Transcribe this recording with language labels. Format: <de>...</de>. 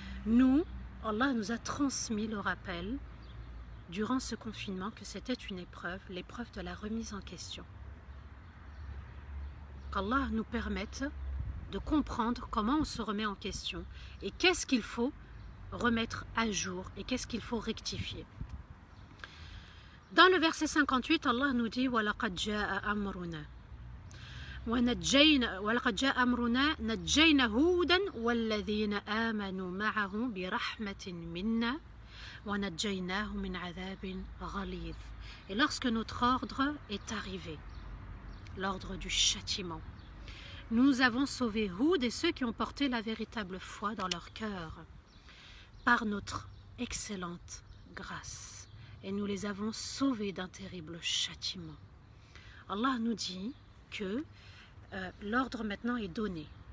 <fr>Nous, Allah nous a transmis le rappel durant ce confinement que c'était une épreuve, l'épreuve de la remise en question. Qu'Allah nous permette de comprendre comment on se remet en question et qu'est-ce qu'il faut remettre à jour et qu'est-ce qu'il faut rectifier. Dans le verset 58, Allah nous dit</fr> <ar>وَلَقَدْ جَاءَ أَمْرُنَا وَلَقَدْ جَاءَ أَمْرُنَا نَجَّيْنَا هُودًا وَالَّذِينَ آمَنُوا مَعَهُ بِرَحْمَةٍ مِنَّا وَنَجَّيْنَاهُ مِنْ عَذَابٍ غَلِيظٍ.</ar> <fr>Et lorsque notre ordre est arrivé, l'ordre du châtiment, nous avons sauvé Houd et ceux qui ont porté la véritable foi dans leur cœur par notre excellente grâce. Et nous les avons sauvés d'un terrible châtiment. Allah nous dit que l'ordre maintenant est donné.</fr>